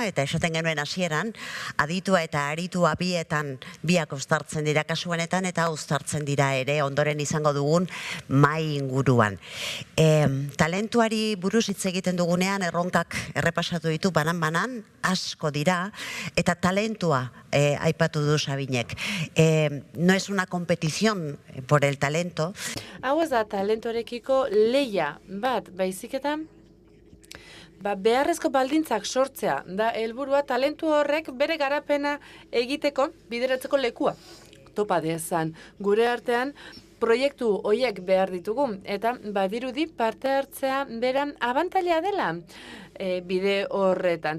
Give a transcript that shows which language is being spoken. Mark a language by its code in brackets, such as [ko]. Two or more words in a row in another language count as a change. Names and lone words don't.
[eu] Eta esaten genuen hasieran, aditua eta aritua bietan biak uztartzen dira kasuanetan eta uztartzen dira ere ondoren izango dugun mai inguruan. Talentuari buruz hitz egiten dugunean erronkak errepasatu ditu banan-banan asko dira eta talentua aipatu du Sabinek. [es] No es una competición por el talento. [eu] Hau ez da talentorekiko leia bat, baizik eta beharrezko baldintzak sortzea da helburua talentu horrek bere garapena egiteko bideratzeko lekua topa dezan. Gure artean proiektu horiek behar ditugu eta badirudi parte hartzea beran abantaila dela bide horretan.